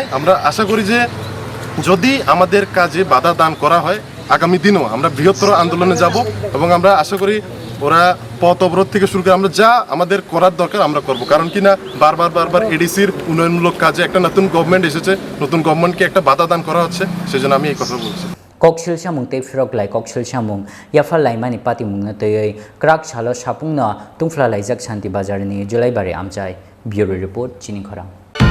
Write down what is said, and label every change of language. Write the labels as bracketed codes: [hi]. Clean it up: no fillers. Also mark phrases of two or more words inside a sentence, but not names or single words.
[bn] আমরা আশা করি যে যদি আমাদের কাজে বাধা দান করা হয় আগামী দিনেও আমরা বৃহত্তর আন্দোলনে যাব এবং আমরা আশা করি ওরা পথ অবরোধ থেকে শুরু করে আমরা যা আমাদের করার দরকার আমরা করব, কারণ কিনা বারবার এডিসির উন্নয়নমূলক কাজে একটা নতুন গভর্নমেন্ট এসেছে, নতুন গভর্নমেন্টকে একটা বাধা দান করা হচ্ছে, সেজন্য আমি এই কথা বলছি। [trp] koksil samung te firok lai koksil samung yafal lai mani pati mung na tei krak chalo sapung na tungfla lai jak shanti bazar ni Julaibari amchai. [en] Bureau report [trp] Chini Khorang.